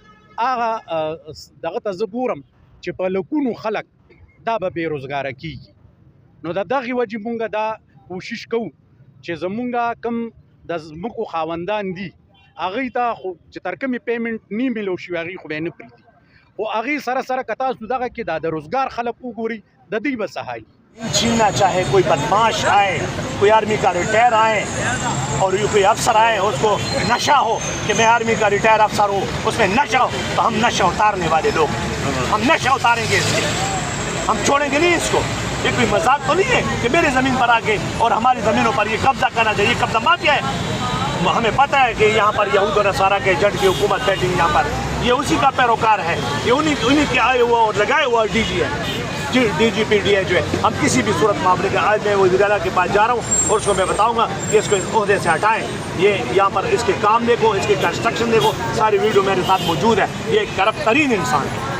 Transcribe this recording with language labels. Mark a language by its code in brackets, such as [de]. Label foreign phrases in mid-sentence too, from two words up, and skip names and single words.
[ps] هغه دغه ته زه ګورم چې په لکونو خلک دا به بېروزګاره کېږي نو د دغې وجې مونږ دا کوشش کوو چې زمونږ کم د ځمکو خاوندان دي هغوی ته خو چې تر کومې پیمنټ نه میلو شوي هغوی خو به یې نه پرېږدي خو هغې سره سره که تاسو دغه کې د روزګار خلک وګورئ د دوی به څه حال [ur] چھیننا چاہے کوئی بدمعاش آئے کوئی آرمی کا ریٹائر آئے اور کوئی افسر آئے اس کو نشہ ہو کہ میں آرمی کا ریٹائر افسر ہوں اس میں نشہ ہو تو ہم نشہ اتارنے والے لوگ ہم نشہ اتاریں گے اس کے ہم چھوڑیں گے نہیں اس کو یہ کوئی مذاق تو نہیں ہے کہ میری زمین پر آ کے اور ہماری زمینوں پر یہ قبضہ کرنا چاہیے قبضہ مافیا ہے ہمیں پتا ہے کہ یہاں پر یہود اور نصاریٰ کے جٹ کی حکومت بیٹھی یہاں پر یہ اسی کا پیروکار ہے یہ انہیں کے آئے ہوا اور لگائے ہوا DG ہے DGPDA جو ہے ہم کسی بھی صورت معاملے کے آج میں وزیر اعلیٰ کے پاس جا رہا ہوں اور اس کو میں بتاؤں گا کہ اس کو اس عہدے سے ہٹائیں یہ یہاں پر اس کے کام دیکھو اس کے کنسٹرکشن دیکھو ساری ویڈیو میرے ساتھ موجود ہے یہ ایک کرپٹ ترین انسان ہے